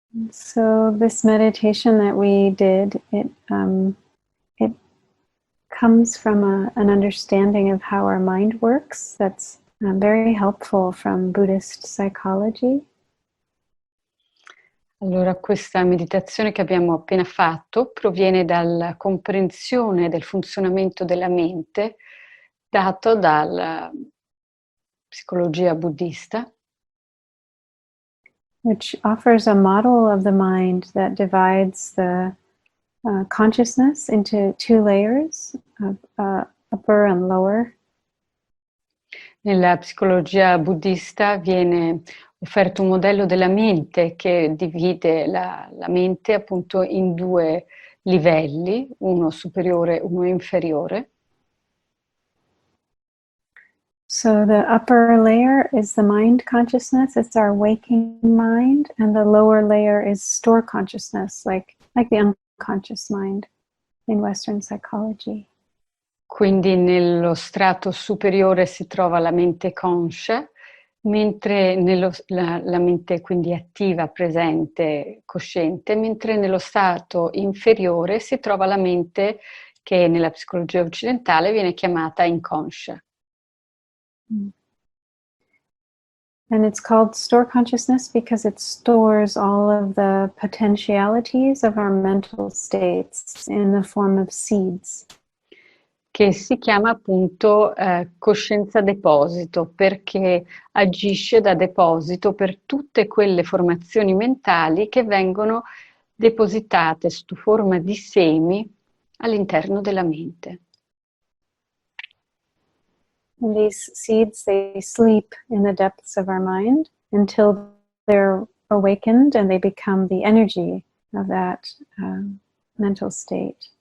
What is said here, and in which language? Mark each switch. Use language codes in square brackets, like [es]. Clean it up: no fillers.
[en] So this meditation that we did, it comes from an understanding of how our mind works that's very helpful from Buddhist psychology. [it] Allora, questa meditazione che abbiamo appena fatto proviene dalla comprensione del funzionamento della mente dato dalla psicologia buddista, [en] which offers a model of the mind that divides the consciousness into two layers, upper and lower. [it] Nella psicologia buddista viene offerto un modello della mente che divide la mente appunto in due livelli, uno superiore e uno inferiore. [en] So the upper layer is the mind consciousness, it's our waking mind, and the lower layer is store consciousness, like the unconscious mind in Western psychology. [it] Quindi nello strato superiore si trova la mente conscia, mentre la mente quindi attiva, presente, cosciente, mentre nello stato inferiore si trova la mente che nella psicologia occidentale viene chiamata inconscia. [en] And it's called store consciousness because it stores all of the potentialities of our mental states in the form of seeds. [it] Che si chiama appunto coscienza deposito, perché agisce da deposito per tutte quelle formazioni mentali che vengono depositate sotto forma di semi all'interno della mente. [en] And these seeds, they sleep in the depths of our mind until they're awakened and they become the energy of that mental state.